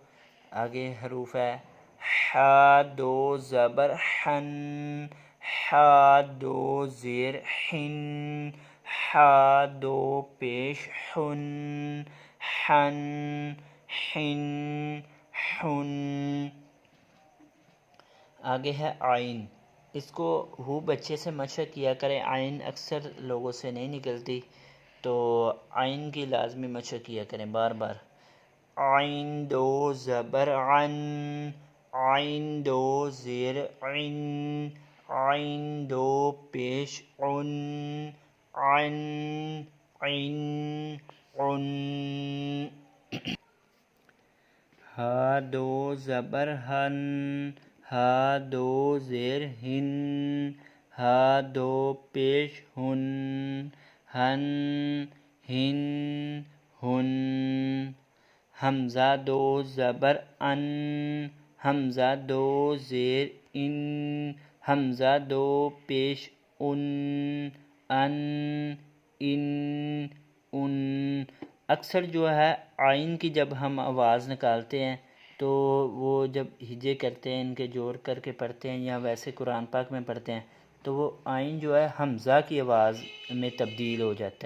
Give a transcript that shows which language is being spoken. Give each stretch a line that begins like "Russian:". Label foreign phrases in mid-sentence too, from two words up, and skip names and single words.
Urdu: آگے حروف ہے ح دو زبر حن، ح دو زیر حن، ح دو پیش حن، حن حن حن. آگے ہے عین. اس کو خوب اچھے سے مشق کیا کریں، عین اکثر لوگوں سے نہیں نکلتی، تو عین کی لازمی مشق کیا کریں بار بار. عین دو زبر عن، عین دو زیر عن، عین دو پیش عن، عن عن عن. ہا دو زبر ہن، ہا دو زیر ہن، ہا دو پیش ہن، ہن ہن ہن. حمزہ دو زبر ان، حمزہ دو زیر ان، حمزہ دو پیش ان، ان ان ان. اکثر جو ہے عین کی جب ہم آواز نکالتے ہیں تو وہ جب ہجے کرتے ہیں ان کے جوڑ کر کے پڑھتے ہیں یا ویسے قرآن پاک میں پڑھتے ہیں تو وہ عین جو ہے حمزہ کی آواز میں تبدیل ہو جاتا ہے.